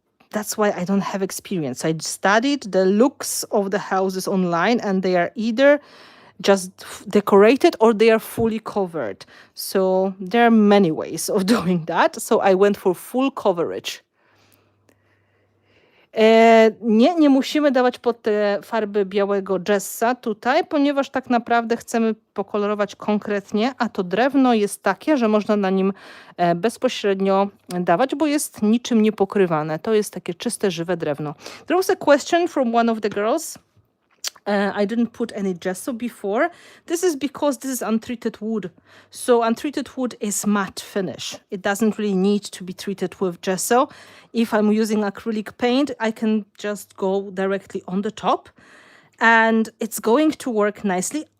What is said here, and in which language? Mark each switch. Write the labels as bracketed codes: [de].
[en] That's why I don't have experience. I studied the looks of the houses online, and they are either just decorated or they are fully covered. So there are many ways of doing that. So I went for full coverage. [pl] Nie musimy dawać pod te farby białego jessa tutaj, ponieważ tak naprawdę chcemy pokolorować konkretnie, a to drewno jest takie, że można na nim bezpośrednio dawać, bo jest niczym niepokrywane. To jest takie czyste, żywe drewno. [en] There was a question from one of the girls. I didn't put any gesso before. This is because this is untreated wood. So untreated wood is matte finish. It doesn't really need to be treated with gesso. If I'm using acrylic paint, I can just go directly on the top, and it's going to work nicely.